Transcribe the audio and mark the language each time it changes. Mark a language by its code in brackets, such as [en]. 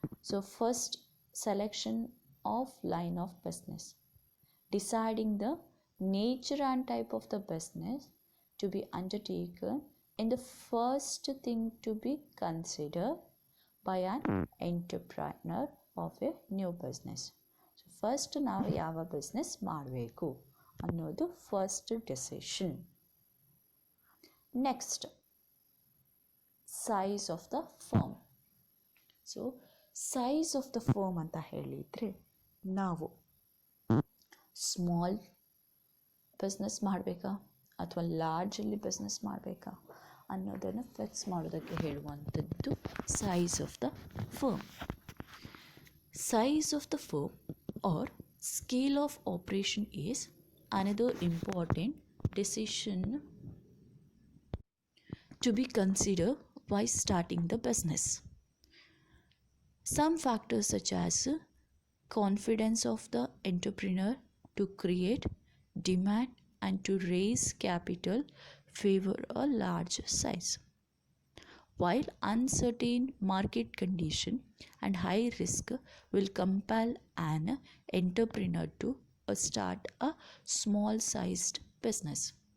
[en] So first, selection of line of business, deciding the nature and type of the business to be undertaken in the first thing to be considered by an entrepreneur of a new business. [kn] So first ನಾವು ಯಾವ business ಮಾಡಬೇಕು ಅನ್ನೋದು first decision. [en] Next, size of the firm. [kn] So size of the firm ಅಂತ ಹೇಳಿದರೆ ನಾವು small business ಮಾಡಬೇಕಾ ಅಥವಾ ಲಾರ್ಜಲ್ಲಿ business ಮಾಡಬೇಕಾ ಅನ್ನೋದನ್ನು ಫಿಕ್ಸ್ ಮಾಡೋದಕ್ಕೆ ಹೇಳುವಂಥದ್ದು size of the firm. [en] Size of the firm or scale of operation is another important decision to be considered while starting the business. Some factors such as confidence of the entrepreneur to create demand and to raise capital favor a large size, while uncertain market condition and high risk will compel an entrepreneur to start a small sized business.